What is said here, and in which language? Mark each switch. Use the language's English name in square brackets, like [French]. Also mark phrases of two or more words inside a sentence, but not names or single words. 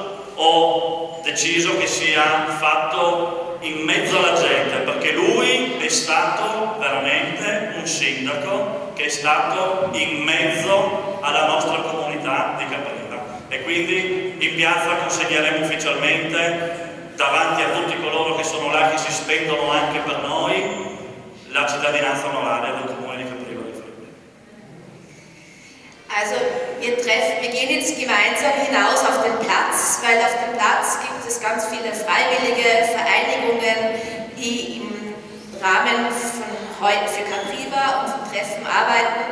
[Italian] Ho deciso che sia fatto in mezzo alla gente, perché lui è stato veramente un sindaco che è stato in mezzo alla nostra comunità di Capriva. E quindi in piazza consegneremo ufficialmente, davanti a tutti coloro che sono là, che si spendono anche per noi, la cittadinanza onoraria del Comune di Capriva di Friuli. [German] Also wir gehen jetzt gemeinsam hinaus auf den Platz, weil auf dem Platz gibt es ganz viele freiwillige Vereinigungen, die im Rahmen von heute für Capriva und von Treffen arbeiten.